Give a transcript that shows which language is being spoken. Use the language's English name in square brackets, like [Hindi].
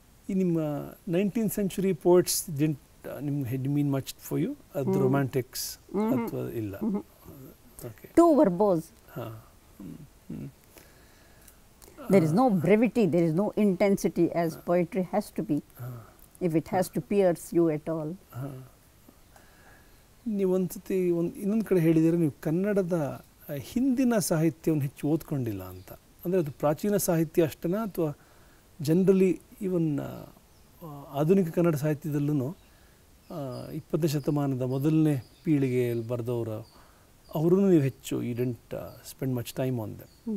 [Kannada] ಈ ನಿಮ್ಮ [English] 19th century poets didn't mean much for you? The romantics [Kannada] ಅಥವಾ ಇಲ್ಲ? [English] Okay. Too verbose. There is no brevity, there is no intensity as poetry has to be, if it has to pierce you at all. [Kannada] ನೀವು ಒಂದ್ಸತಿ ಇನ್ನೊಂದು ಕಡೆ ಹೇಳಿದರೆ ನೀವು ಕನ್ನಡದ ಹಿಂದಿನ ಸಾಹಿತ್ಯವನ್ನು ಹೆಚ್ಚು ಓದ್ಕೊಂಡಿಲ್ಲ ಅಂತ. ಅಂದರೆ ಅದು ಪ್ರಾಚೀನ ಸಾಹಿತ್ಯ ಅಷ್ಟೇನಾ ಅಥವಾ ಜನರಲಿ ಈವನ್ ಆಧುನಿಕ ಕನ್ನಡ ಸಾಹಿತ್ಯದಲ್ಲೂ 20ನೇ ಶತಮಾನದ ಮೊದಲನೇ ಪೀಳಿಗೆಯಲ್ಲಿ ಬರೆದವರು ಅವರನ್ನು ನೀವು ಹೆಚ್ಚು [English] You didn't spend much time on them?